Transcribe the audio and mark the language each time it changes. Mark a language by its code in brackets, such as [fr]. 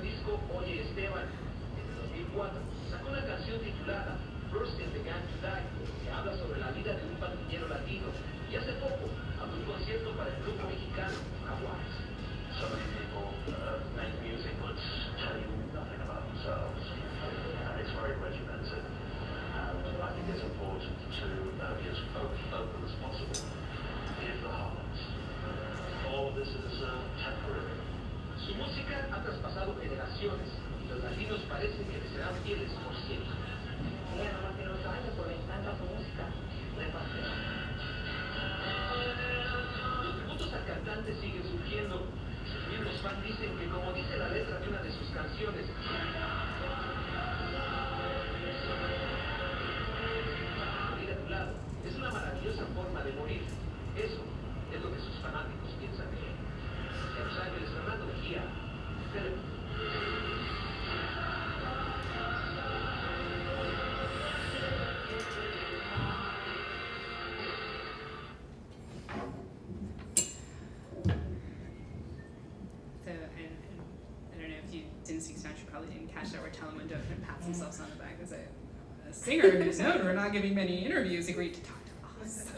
[es] 2004 sacó una canción titulada First in the Gang to Die, que habla sobre la vida de un pandillero latino. Y hace poco abrió un concierto para el grupo mexicano Jaguares. [en] So many people make music which tell you nothing about themselves. It's very regimented. And I think it's important to be as open as possible. Give the heart. All of this is temporary. [es] Su música ha traspasado generaciones y los latinos parecen que le serán fieles por siempre. Ella nomás tiene 8 años, pero le encanta su música. Le fascina. Los tributos al cantante siguen surgiendo. Sus miembros fans dicen que, como dice la letra de una de sus canciones, morir a tu lado es una maravillosa forma de morir. Eso es lo que sus fanáticos piensan de él. En Los Ángeles, Fernando Mejía, Telemundo. [en] So, I don't know if you didn't speak Spanish, you probably didn't catch that where Telemundo kind of pats themselves on the back as a singer who's known for not giving many interviews agreed to talk to us.